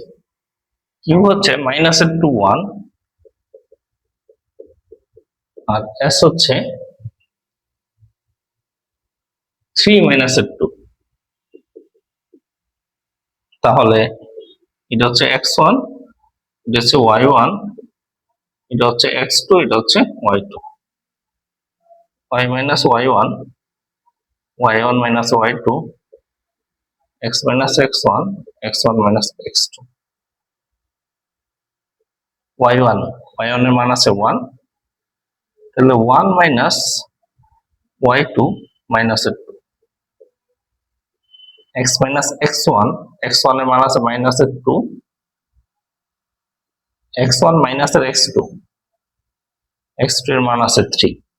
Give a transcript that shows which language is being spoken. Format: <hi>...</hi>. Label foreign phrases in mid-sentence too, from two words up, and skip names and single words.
<bn>কিউ হচ্ছে -2 1 আর এস হচ্ছে 3 মাইনাসের 2, তাহলে এটা হচ্ছে x1, এটা হচ্ছে y1, এটা হচ্ছে x2, এটা হচ্ছে y2,</bn> <en>y minus y1, y1 minus y2, x minus x1, x1 minus x2,</en> <bn>y1, y1 এর মান আছে 1, তাহলে</bn> <en>1 minus y2 minus 2, x minus x1,</en> <bn>x1 এর মান আছে মাইনাস 2,</bn> <en>x1 minus x2,</en> <bn>x2 এর মান আছে 3।</bn>